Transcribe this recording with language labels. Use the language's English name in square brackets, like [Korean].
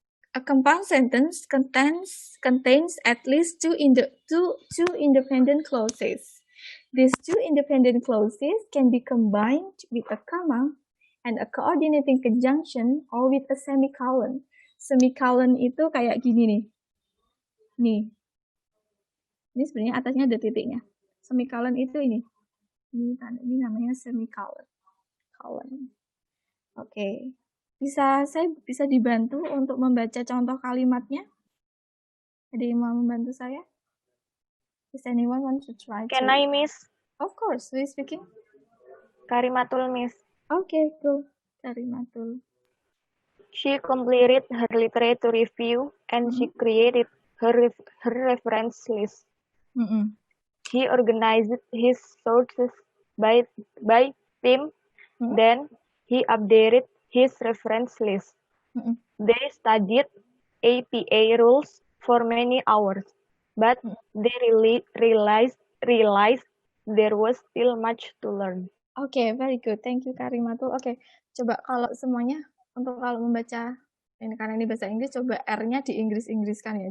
[English] A compound sentence contains at least two independent clauses. These two independent clauses can be combined with a comma and a coordinating conjunction or with a semicolon. [Indonesian] Semicolon itu kayak gini nih. Nih. Ini sebenarnya atasnya ada titiknya. Semicolon itu ini. Ini namanya semicolon. Oke. Saya bisa dibantu untuk membaca contoh kalimatnya? Ada yang mau membantu saya? [English] Is anyone want to try? Can I, Miss? Of course. Who is speaking? Karimatul, Miss. Okay, cool. Karimatul. She completed her literature review and she created her reference list. He organized his sources by theme. Then he updated his reference list. They studied APA rules for many hours, but they realized there was still much to learn. Okay, very good. Thank you, Karimatul. [Indonesian] Okay, coba kalau semuanya untuk kalau membaca ini karena ini bahasa Inggris, coba R-nya di Inggris-Inggriskan ya.